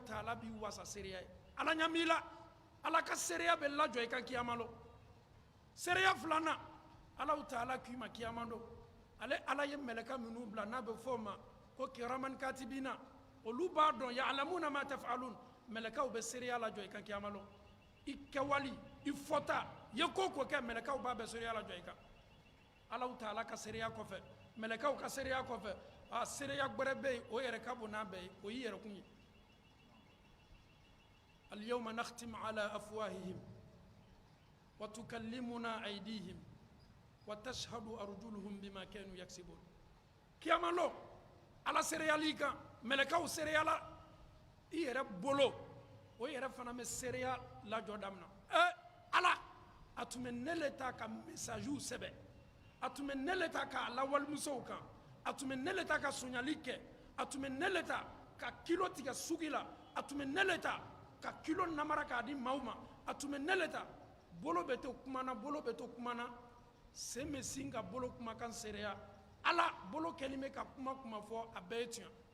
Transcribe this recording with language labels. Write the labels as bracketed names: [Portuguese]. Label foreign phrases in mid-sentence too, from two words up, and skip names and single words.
[Bambara] Taala b'i wasa seereya ye ala ɲam'i la ala ka seereya bɛ lajɔ i ka kiyama lo seereya 2nan Alahu Taala k'i ma kiyama don ale ala ye mɛlɛka minnu bila n'a bɛ fɔ o ma ko [Arabic] كراما كاتبين [Bambara] olu b'a dɔn [Arabic] يعلمون ما تفعلون [Bambara] mɛlɛkaw bɛ seereya lajɔ i ka kiyama lo i kɛwali i fɔta ye ko ko kɛ mɛlɛkaw b'a bɛ seereya lajɔ i kan Alahu Taala ka seereya kɔfɛ mɛlɛkaw ka seereya kɔfɛ a seereya gbɛrɛ bɛ yen o yɛrɛ ka bon n'a bɛɛ ye o y'i yɛrɛ kun ye [Arabic] اليوم نختم على أفواههم وتكلمنا أيديهم وتشهد أرجلهم بما كانوا يكسبون [Bambara] kiyama lo ala seereyali kan mɛlɛkaw seereyala i yɛrɛ bolo o yɛrɛ fana bɛ seereya lajɔ damina ala a tun bɛ ne le ta ka messagew sɛbɛn a tun bɛ ne le ta k'a lawalimusow kan a tun bɛ ne le ta ka sonyali kɛ a tun bɛ ne le ta ka kilo tigɛ sugi la a tun bɛ ne le ta ka kilo namara k'a di maaw ma a tun bɛ ne le ta bolo bɛ to kumana bolo bɛ to kumana sen bɛ sin ka bolo kumakan seereya ala bolo kɛlen bɛ ka kuma kuma fɔ a bɛɛ ye tiɲɛ